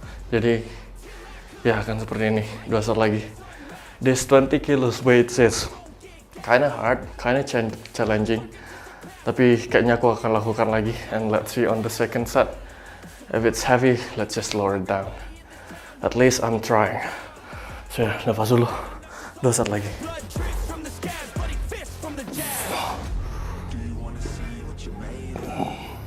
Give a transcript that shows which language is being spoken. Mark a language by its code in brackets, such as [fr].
[id] Jadi ya akan seperti ini 2 set lagi. [en] This 20 kilos weights is kinda hard, kinda challenging. [id] Tapi kayaknya aku akan lakukan lagi. [en] And let's see on the second set. If it's heavy, let's just lower it down. [id] At least I'm trying. So ya, nafas dulu. 2 set lagi. [en] Blood drips from the scabs, bloody fists from the jab. Do you wanna see what you made of?